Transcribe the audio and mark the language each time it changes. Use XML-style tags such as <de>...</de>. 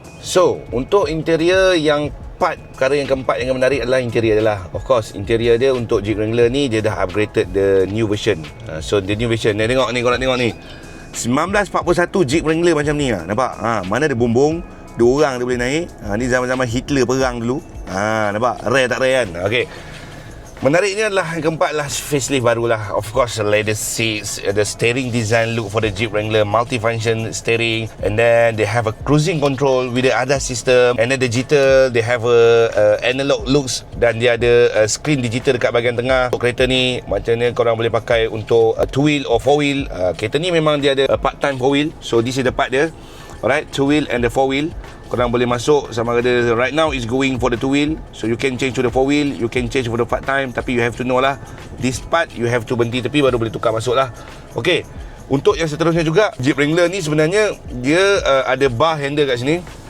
<ms>So, untuk interior yang perkara yang keempat yang menarik adalah interior adalah, of course, interior dia untuk Jeep Wrangler ni dia dah</ms> <en>upgraded the new version. So the new version,</en> <ms>tengok ni, korang tengok ni. 1941 Jeep Wrangler macam ni nampak? Mana ada bumbung, 2 orang dia boleh naik. Ni zaman-zaman Hitler perang dulu. Nampak? Rare tak rare kan? Okey. Menariknya adalah yang keempat lah, facelift barulah.</ms> <en>Of course, the latest seats, the steering design look for the Jeep Wrangler, multi-function steering, and then they have a cruising control with the ADAS system, and then digital, they have a analog looks,</en> <ms>dan dia ada screen digital dekat bahagian tengah. Untuk kereta ni, macam ni korang boleh pakai untuk 2-wheel or 4-wheel. Kereta ni memang dia ada</ms> <en>part-time 4-wheel, so this is the part dia. Alright, 2-wheel and the 4-wheel.</en> <ms>Korang boleh masuk sama ada</ms> <en>right now is going for the 2-wheel. So you can change to the 4-wheel, you can change for the part-time.</en> <ms>Tapi</ms> <en>you have to know</en> <ms>lah,</ms> <en>this part you have to</en> <ms>berhenti tepi baru boleh tukar masuk lah. Okay, untuk yang seterusnya juga, Jeep Wrangler ni sebenarnya dia ada bar handle kat sini.</ms>